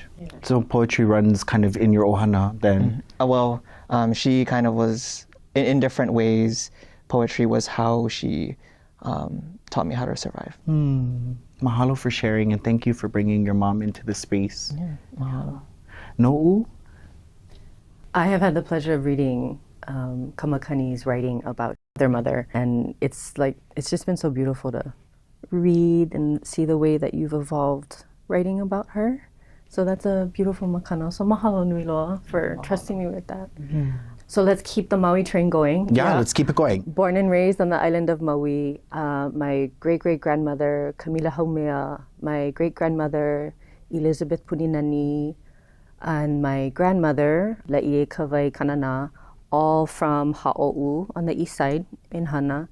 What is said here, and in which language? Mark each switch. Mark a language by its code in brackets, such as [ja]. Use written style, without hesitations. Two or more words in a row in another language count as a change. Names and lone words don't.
[en] So poetry runs kind of in your ohana then? Well, she kind of was, in different ways, poetry was how she taught me how to survive. Mahalo for sharing, and thank you for bringing your mom into the space. Yeah, mahalo. Noʻu? I have had the pleasure of reading Kamakani's writing about their mother, and it's just been so beautiful to read and see the way that you've evolved writing about her. So that's a beautiful makana. So [haw] mahalo nui loa [en] for trusting me with that. Mm-hmm. So let's keep the Maui train going. Yeah, let's keep it going. Born and raised on the island of Maui, my great-great-grandmother, Kamila Haumea, my great-grandmother, Elizabeth Puninani, and my grandmother, Laie Kawai Kanana, all from Ha'o'u on the east side in Hana.